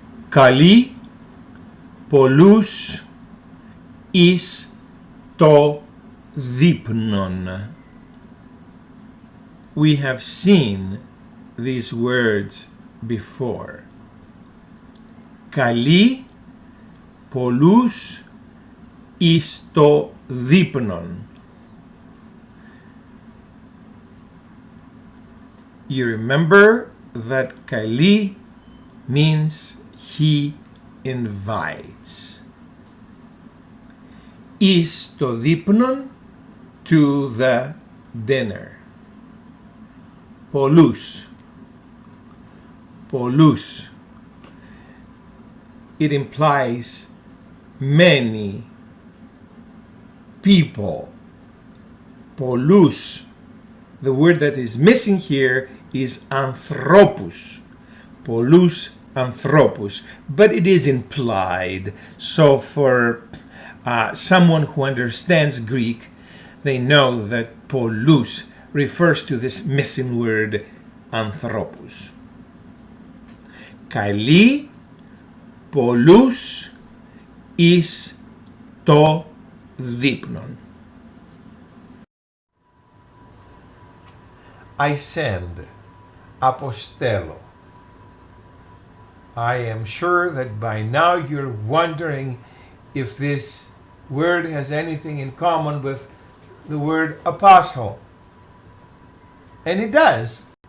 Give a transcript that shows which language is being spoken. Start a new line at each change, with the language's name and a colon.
Greek: Καλεῖ πολλούς εις το δεῖπνον.
English: We have seen these words before.
Greek: Καλεῖ πολλούς εις το δεῖπνον.
English: you remember that Καλεῖ means he invites.
Greek: Εις το δεῖπνον,
English: to the dinner.
Greek: Πολλούς. Πολλούς.
English: It implies many people. Πολλούς. The word that is missing here is ἀνθρωπός.
Greek: Πολλούς ἀνθρωπούς.
English: But it is implied. So for someone who understands Greek, they know that πολλούς refers to this missing word ἀνθρωπός.
Greek: Καλεῖ πολλούς εις το δεῖπνον.
English: I send, Ἀποστέλω. I am sure that by now you're wondering if this word has anything in common with the word apostle. And it does.